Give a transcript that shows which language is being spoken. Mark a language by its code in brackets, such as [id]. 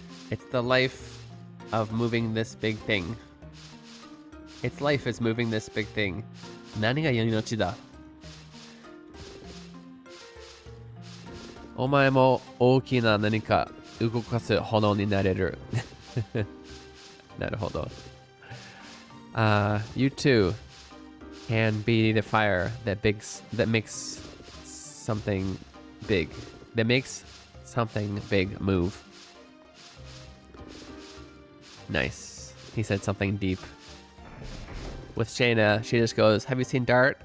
[en] It's the life of moving this big thing. Its life is moving this big thing. [ja] 何が命だ? お前も大きな何か動かす炎になれる。なるほど。 [en] You too can be the fire that makes something big. That makes something big move. Nice. He said something deep. With Shayna, she just goes, "Have you seen Dart?"